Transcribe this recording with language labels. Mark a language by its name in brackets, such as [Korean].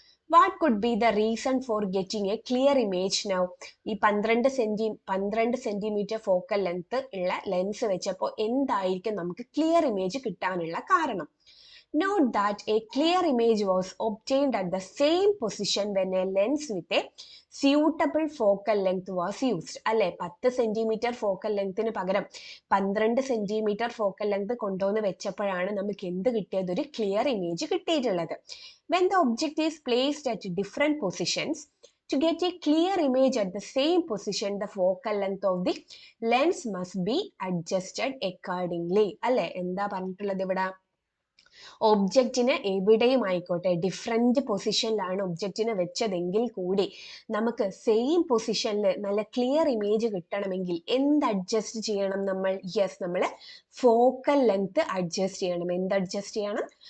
[English] What could be the reason for getting a clear image now? [Malayalam] ഈ 12 centimetre focal length ഉള്ള lens വെച്ചപ്പോൾ എന്തായിരിക്കും നമുക്ക് ക്ലിയർ ഇമേജ് കിട്ടാനുള്ള കാരണം? [English] Note that a clear image was obtained at the same position when a lens with a suitable focal length was used. [Malayalam] അല്ലെ, 10 centimetre focal ലെങ്ത്തിന് പകരം 12 centimetre focal length കൊണ്ടുവന്ന് വെച്ചപ്പോഴാണ് നമുക്ക് എന്ത് കിട്ടിയത്? ഒരു ക്ലിയർ ഇമേജ് കിട്ടിയിട്ടുള്ളത്. [English] When the object is placed at different positions, to get a clear image at the same position, the focal length of the lens must be adjusted accordingly. [Malayalam] അല്ലെ, എന്താ പറഞ്ഞിട്ടുള്ളത് ഇവിടെ? ഒബ്ജക്റ്റിനെ എവിടെയും ആയിക്കോട്ടെ, ഡിഫറെന്റ് പൊസിഷനിലാണ് ഒബ്ജക്റ്റിനെ വെച്ചതെങ്കിൽ കൂടി നമുക്ക് സെയിം പൊസിഷനിൽ നല്ല ക്ലിയർ ഇമേജ് കിട്ടണമെങ്കിൽ എന്ത് അഡ്ജസ്റ്റ് ചെയ്യണം നമ്മൾ? യെസ്, നമ്മൾ ഫോക്കൽ ലെങ്ത് അഡ്ജസ്റ്റ് ചെയ്യണം. എന്ത് അഡ്ജസ്റ്റ് ചെയ്യണം?